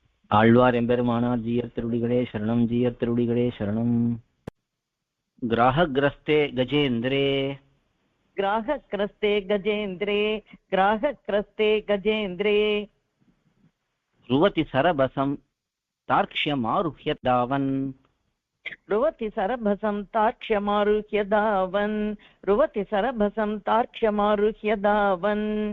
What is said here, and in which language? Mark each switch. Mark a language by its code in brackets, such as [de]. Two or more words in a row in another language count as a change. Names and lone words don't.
[ta] ஆழ்வார் எம்பெருமானார் ஜீயர் திருடிகளே சரணம், ஜீயர் திருடிகளே சரணம். [sa] ग्राहग्रस्ते गजेन्द्रे ग्राहक्रस्ते गजेन्द्रे ग्राहक्रस्ते गजेन्द्रे रुवति सरबसं तार्क्ष्यमारुह्य धावन् रुवति सरभसं तार्क्ष्यमारुह्य धावन् रुवति सरभसं तार्क्ष्यमारुह्य धावन्